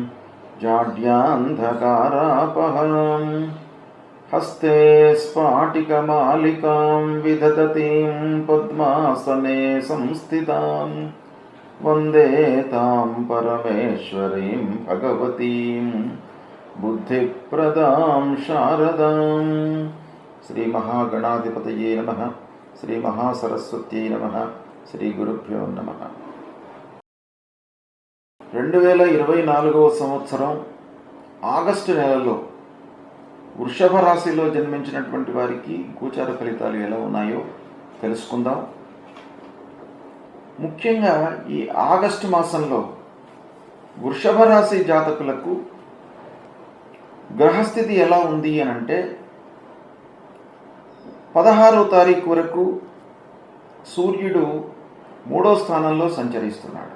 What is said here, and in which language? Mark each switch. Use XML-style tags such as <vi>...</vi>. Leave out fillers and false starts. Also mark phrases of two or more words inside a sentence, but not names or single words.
<sa>जाड्यान्धकारापहं हस्ते स्फाटिकमालिकां विदधतीं पद्मासने संस्थितां वन्दे तां परमेश्वरीं भगवतीं बुद्धिप्रदां शारदां। श्री महागणाधिपतये नमः। श्री महासरस्वत्यै नमः। శ్రీ గురుభ్యో నమః.</sa> <te>2024వ సంవత్సరం ఆగస్టు నెలలో వృషభ రాశిలో జన్మించినటువంటి వారికి గోచార ఫలితాలు ఎలా ఉన్నాయో తెలుసుకుందాం. ముఖ్యంగా ఈ ఆగస్టు మాసంలో వృషభ రాశి జాతకులకు గ్రహస్థితి ఎలా ఉంది అని అంటే 16వ తారీఖు వరకు సూర్యుడు 3వ స్థానంలో సంచరిస్తున్నాడు.</te>